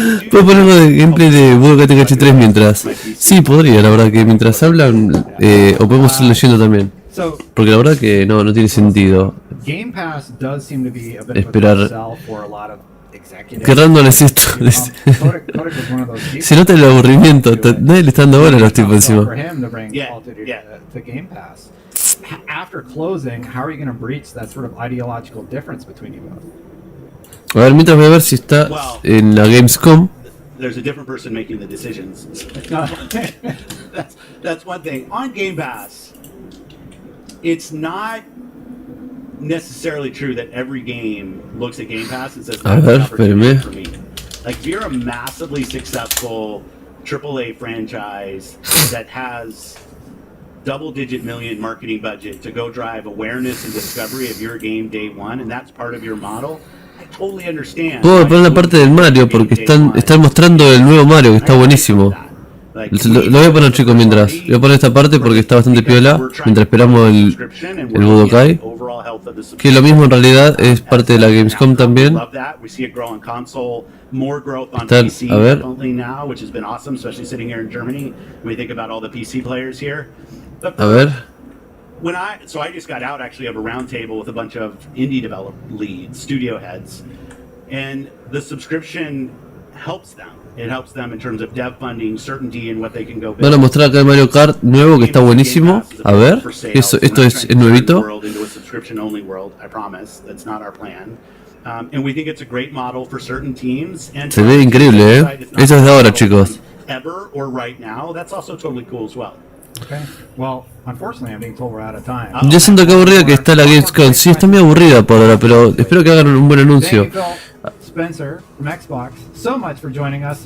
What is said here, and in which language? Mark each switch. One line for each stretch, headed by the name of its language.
Spanish: Puedo poner algo de gameplay de Budokai Tenkaichi 3 mientras. Sí, podría, la verdad que mientras hablan, o podemos ir leyendo también. Porque la verdad que no tiene sentido
English: Game Pass does seem to be a bit
Spanish: esperar.
English: of a sell for a lot of executives.
Spanish: Qué random es esto.
English: Kotick was one of those people.
Spanish: Se nota el aburrimiento. Nadie le está dando bola a los tipos encima.
English: For him to bring Call of Duty to Game Pass. After closing, how are you going to breach that sort of ideological difference between you both?
Spanish: A ver, mientras voy a ver si está en la Gamescom.
English: There's a different person making the decisions. That's one thing. On Game Pass, it's not necessarily true that every game looks at Game Pass and says that's an opportunity for me. Like if you're a massively successful AAA franchise that has double-digit million marketing budget to go drive awareness and discovery of your game day one, and that's part of your model, I totally understand.
Spanish: Puedo poner la parte del Mario porque están mostrando el nuevo Mario que está buenísimo. Lo voy a poner, chicos, mientras. Voy a poner esta parte porque está bastante piola. Mientras esperamos el Budokai. Que lo mismo en realidad es parte de la Gamescom también. Están, a ver. A ver.
English: So I just got out actually of a round table with a bunch of indie develop leads, studio heads, and the subscription helps them. It helps them in terms of dev funding, certainty in what they can go build.
Spanish: Van a mostrar acá el Mario Kart nuevo que está buenísimo. A ver, esto es nuevito.
English: Into a subscription-only world, I promise. That's not our plan. And we think it's a great model for certain teams. And
Spanish: Se ve increíble, Eso es de ahora, chicos.
English: Ever or right now, that's also totally cool as well. Okay. Well, unfortunately, I'm being told we're out of time.
Spanish: Yo siento que aburrida que está la Gamescom. Sí, está muy aburrida por ahora, pero espero que hagan un buen anuncio.
English: Spencer from Xbox, so much for joining us.